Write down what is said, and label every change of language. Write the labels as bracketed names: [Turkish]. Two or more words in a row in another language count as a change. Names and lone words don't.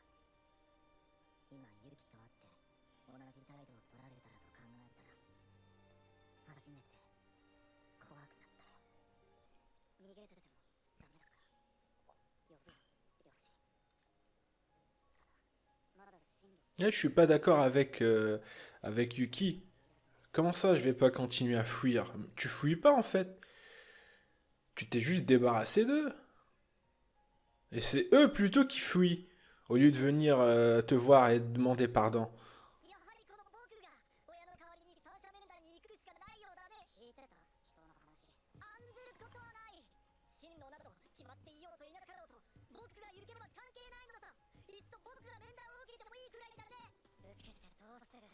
[Japanese] 今ユキと会って同じ態度を取られたらと考えたら初めて怖くなったよ。逃げててもダメだから呼ぶよ両親。ただまだ進路 [French] Là, je suis pas d'accord avec Yuki. Comment ça, je vais pas continuer à fuir? Tu fuis pas en fait. Tu t'es juste débarrassé d'eux. Et c'est eux plutôt qui fuient, au lieu de venir te voir et demander pardon. [Japanese] やはりこの僕が親の代わりに三者面談に行くしかないようだね。聞いてた人の話。案ずることはない。進路など決まっていようといなかろうと僕が行けば関係ないのださ。いっそ僕が面談を受けてもいいくらいだね。受けてどうする。